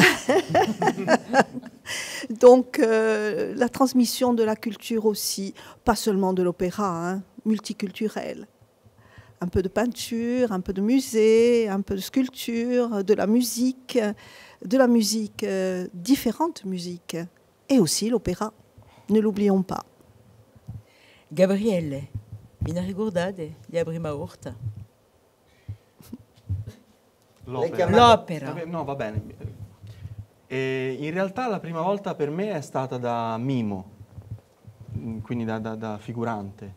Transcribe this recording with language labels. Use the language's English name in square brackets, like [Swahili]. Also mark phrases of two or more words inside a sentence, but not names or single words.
[French] Donc, la transmission de la culture aussi, pas seulement de l'opéra, hein, multiculturelle. Un peu de peinture, un peu de musée, un peu de sculpture, de la musique, différentes musiques, et aussi l'opéra. Ne l'oublions pas. [Italian] Gabriele, mi ricordate di la prima volta? L'opera. No, va bene. In realtà la prima volta per me è stata da mimo, quindi da figurante.